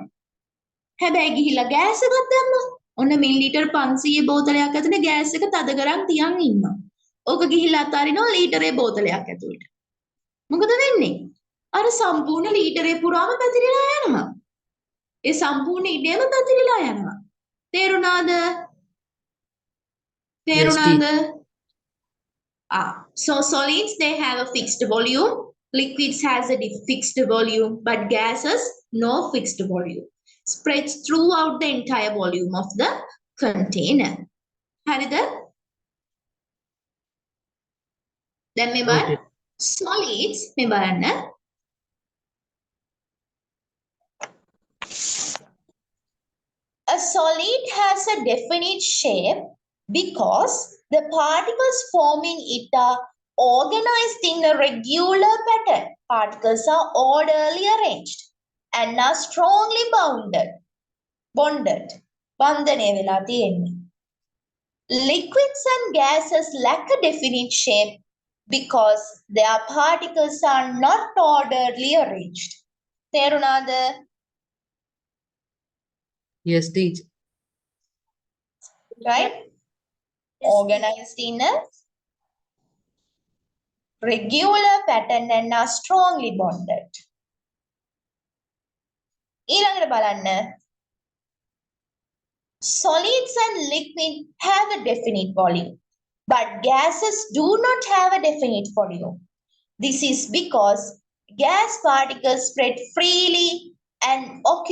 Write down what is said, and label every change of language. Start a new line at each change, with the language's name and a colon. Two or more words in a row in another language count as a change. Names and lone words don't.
Sinhala: හැබැයි ගිහිල්ලා ගෑස් එකක් දැම්මොත් ඔන්න මිලිලීටර් 500 බෝතලයක් ඇතුලේ ගෑස් එක තද කරන් තියන් ඉන්නවා. ඕක ගිහිල්ලා අතාරිනවා ලීටරේ බෝතලයක් ඇතුලට. මොකද වෙන්නේ? අර සම්පූර්ණ ලීටරේ පුරාම පැතිරිලා යනවා. ඒ සම්පූර්ණ ඉඩේම පැතිරිලා යනවා. තේරුණාද?
English: So solids, they have a fixed volume. Liquids has a fixed volume, but gases no fixed volume. Spreads throughout the entire volume of the container.
Sinhala: හරිද? දැන් මේ බලන්න. Solids මේ බලන්න.
English: A solid has a definite shape because the particles forming it are organized in a regular pattern. Particles are orderly arranged and are strongly bonded.
Sinhala: බන්ධනය වෙලා තියෙන්නේ.
English: Liquids and gases lack a definite shape because their particles are not orderly arranged.
Sinhala: තේරුණාද?
English: Yes, teacher. Right? Organized in a regular pattern and are strongly bonded.
Sinhala: ඊළඟට බලන්න.
English: Solids and liquid have a definite volume, but gases do not have a definite volume. This is because gas particles spread freely and occupy